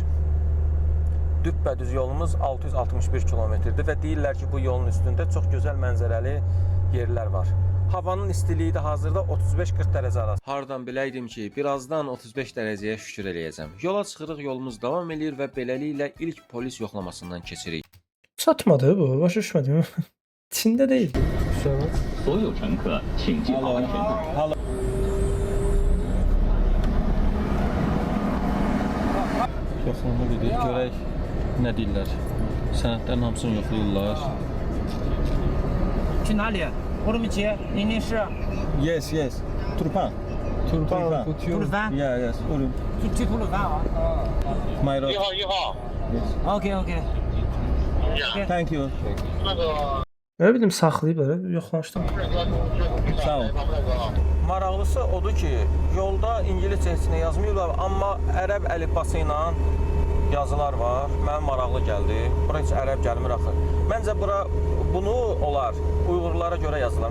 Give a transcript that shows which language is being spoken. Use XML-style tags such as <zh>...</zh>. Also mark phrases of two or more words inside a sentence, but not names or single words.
<az>Düppədüz yolumuz 661 kilometrdir və deyirlər ki, bu yolun üstündə çox gözəl mənzərəli yerlər var. Havanın istiliyi də hazırda 35-40 dərəcə arası. Hardan biləydim ki, birazdan 35 dərəcəyə şükür eləyəcəm. Yola çıxırıq, yolumuz davam eləyir və beləliklə ilk polis yoxlamasından keçirik. Satmadı bu, başa düşmədim. Çində deyil.</az> <zh>所有乘客请系好安全带。</zh> <az>Yoxlama gedir, görək nə deyirlər. Sənədlərin hamısını yoxlayırlar.</az> <zh>去哪里？乌鲁木齐，宁宁市。</zh> <en>Yes, yes. Turpan.</en> <zh>吐鲁番。</zh> <en>Yeah, yes. Urum.</en> <zh>去吐鲁番啊。</zh> <en>My road.</en> <zh>1号。</zh> <en>OK OK。 Thank you.</en> <az>Nə bildim saxlayıblar, yoxlamışdım. Sağ ol. Maraqlısı odur ki, yolda ingiliscə heç nə yazmıyorlar, amma ərəb əlifbası ilə yazılar var. Mənə maraqlı gəldi. Bura heç ərəb gəlmir axı. Məncə bunu onlar Uyğurlara görə yazırlar.</az>